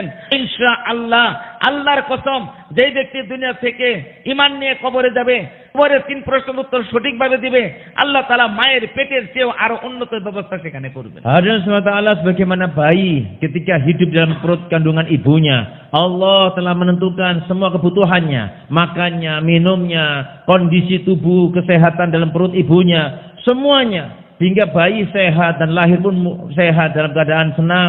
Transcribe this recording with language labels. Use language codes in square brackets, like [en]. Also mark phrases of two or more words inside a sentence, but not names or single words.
[bn] ইনশাআল্লাহ, আল্লাহর কসম, যেই ব্যক্তি দুনিয়া থেকে ঈমান নিয়ে কবরে যাবে, কবরের 3 প্রশ্নের উত্তর সঠিকভাবে দিবে, আল্লাহ তাআলা মায়ের পেটের চেয়েও আরো উন্নত ব্যবস্থা সেখানে করবেন। [id] Hadirin Allah, sebagaimana bayi ketika hidup dalam perut kandungan ibunya, Allah telah menentukan semua kebutuhannya, makannya, minumnya, kondisi tubuh, kesehatan dalam perut ibunya, semuanya. Hingga bayi sehat dan lahir pun sehat dalam keadaan senang.